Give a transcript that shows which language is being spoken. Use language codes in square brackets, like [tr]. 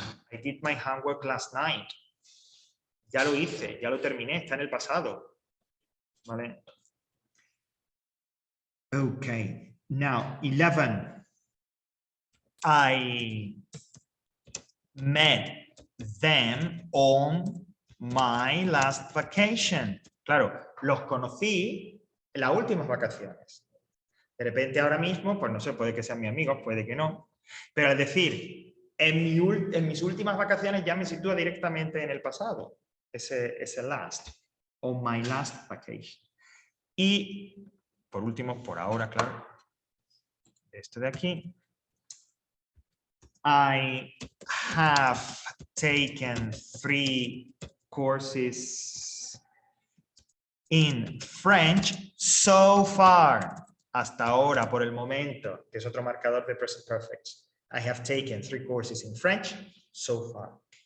[en] I did my homework last night. [es] Ya lo hice, ya lo terminé, está en el pasado. ¿Vale? [en] Ok. Now, 11. I met them on my last vacation. [es] Claro, los conocí en las últimas vacaciones. De repente ahora mismo, pues no sé, puede que sean mis amigos, puede que no. Pero al decir, en mis últimas vacaciones ya me sitúa directamente en el pasado. Ese [en] last. On my last vacation. [es] Y, por último, por ahora, claro, esto de aquí. [en] I have taken 3 courses in French so far. [es] Hasta ahora, por el momento, que es otro marcador de present perfect. [en] I have taken 3 courses in French so far.